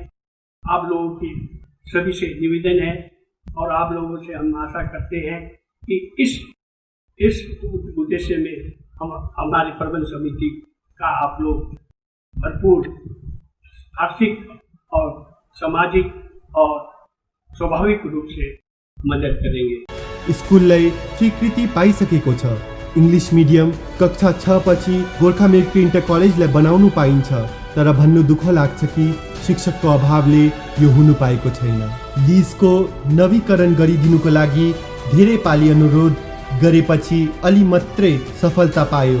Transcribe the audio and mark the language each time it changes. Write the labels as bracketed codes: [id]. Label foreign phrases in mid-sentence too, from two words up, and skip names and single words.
[hi] आप लोगों की सभी से निवेदन है और आप लोगों से हम आशा करते हैं कि इस उद्देश्य में हम हमारी प्रबंध समिति का आप लोग भरपूर आर्थिक और सामाजिक और स्वाभाविक रूप से मदद करेंगे। [ne] स्कुललाई स्वीकृति पाइसकेको छ। [en] English medium [ne] कक्षा 6 पछि गोर्खा मिलिट्री इन्टर कलेजलाई बनाउनु पाइन्छ, तर भन्नु दुःख लाग्छ कि शिक्षकको अभावले यो हुनु पाएको छैन। लिजको नवीकरण गरिदिनुको लागि धेरै पाली अनुरोध गरेपछि अलि मात्रै सफलता पायो।